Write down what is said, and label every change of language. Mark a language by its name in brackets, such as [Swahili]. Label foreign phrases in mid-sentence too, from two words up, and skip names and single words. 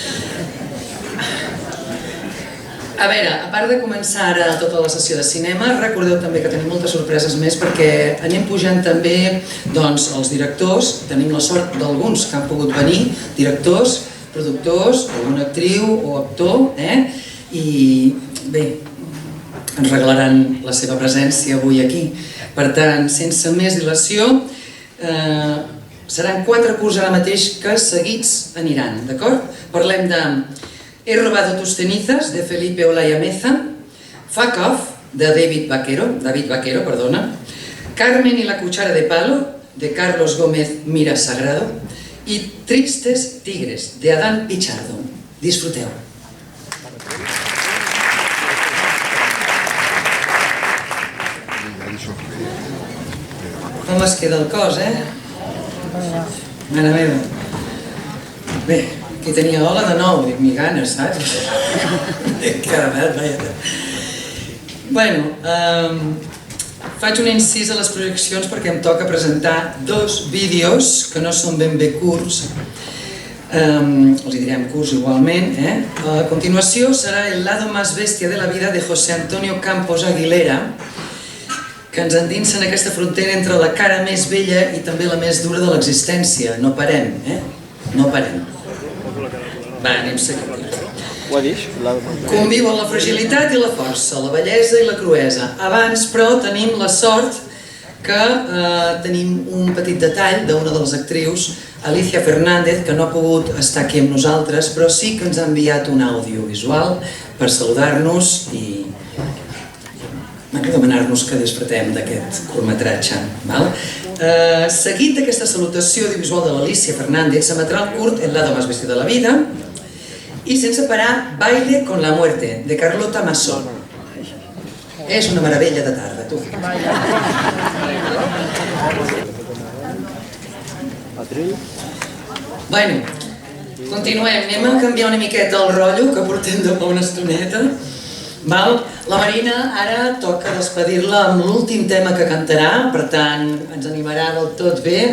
[Catalan] A veure, a part de començar ara tota la sessió de cinema, recordeu també que tenim moltes sorpreses més perquè anem pujant també els directors, tenim la sort d'alguns que han pogut venir, directors, productors, alguna actriu o actor, i bé, ens regalaran la seva presència avui aquí. Per tant, sense més dilació, seran 4 curts ara mateix que seguits aniran, d'acord? Parlem de He robado tus cenizas, de Felipe Olaya Meza, Fuck Off, de David Vaquero, Carmen y la cuchara de palo, de Carlos Gómez Mira Sagrado, y Tristes Tigres, de Adán Pichardo. Disfruteu. Com es queda el cos, Mare meva. Bé, aquí tenia hola de nou, dic, mi ganes, saps? Caramel, vaja. Bueno, faig un incís a les projeccions perquè em toca presentar 2 vídeos que no són ben bé curts, els direm curts igualment. A continuació serà El lado más bestia de la vida de José Antonio Campos Aguilera, que ens endinsa en aquesta frontera entre la cara més bella i també la més dura de l'existència. No parem, no parem. Va, anem seguint. Conviuen la fragilitat i la força, la bellesa i la cruesa. Abans, però, tenim la sort que tenim un petit detall d'una de les actrius, Alicia Fernández, que no ha pogut estar aquí amb nosaltres, però sí que ens ha enviat un audiovisual per saludar-nos i demanar-nos que disfrutem d'aquest curtmetratge. Seguit d'aquesta salutació audiovisual de l'Alicia Fernández, s'emetrà el curt El lado más bestia de la vida i sense parar Baile con la muerte, de Carlota Massó. És una meravella de tarda, tu. Bueno, continuem. Anem a canviar una miqueta el rotllo que portem de fa una estoneta. La Marina ara toca despedir-la amb l'últim tema que cantarà, per tant ens animarà del tot bé.